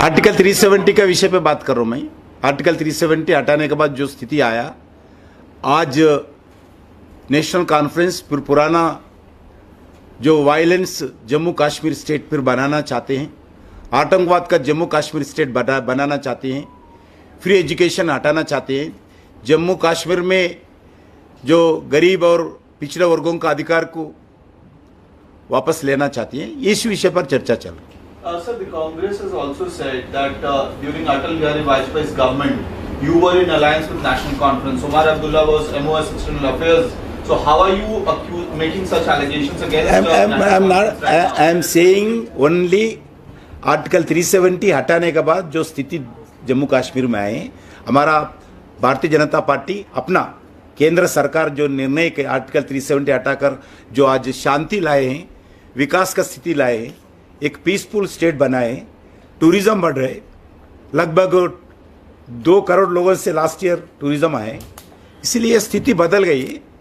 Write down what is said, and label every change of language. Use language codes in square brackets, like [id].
[hi] Article 370 का विषय पे बात कर रहा हूं मैं। आर्टिकल 370 हटाने के बाद जो स्थिति आया, आज नेशनल कॉन्फ्रेंस फिर पुराना जो वायलेंस जम्मू कश्मीर स्टेट फिर बनाना चाहते हैं, आतंकवाद का जम्मू कश्मीर स्टेट बनाना चाहते हैं, फ्री एजुकेशन हटाना चाहते हैं, जम्मू कश्मीर में जो गरीब और पिछड़े वर्गों का अधिकार को वापस लेना चाहती हैं। इस विषय पर चर्चा चल रही है। [en] Sir, the Congress has also said that during Atal Bihari Vajpayee's government, you were in alliance with National Conference. Omar Abdullah was MOS External Affairs. So how are you making such allegations against? I am saying only [hi] article 370 हटाने के बाद जो स्थिति जम्मू कश्मीर में आए, हमारा Bharatiya Janata party अपना केंद्र सरकार जो निर्णय के आर्टिकल 370 हटाकर जो आज शांति लाए हैं, विकास का स्थिति लाए हैं, एक पीसफुल स्टेट बनाए, टूरिज्म बढ़ रहे, लगभग 2 करोड़ लोगों से लास्ट ईयर टूरिज्म आए, इसलिए स्थिति बदल गई।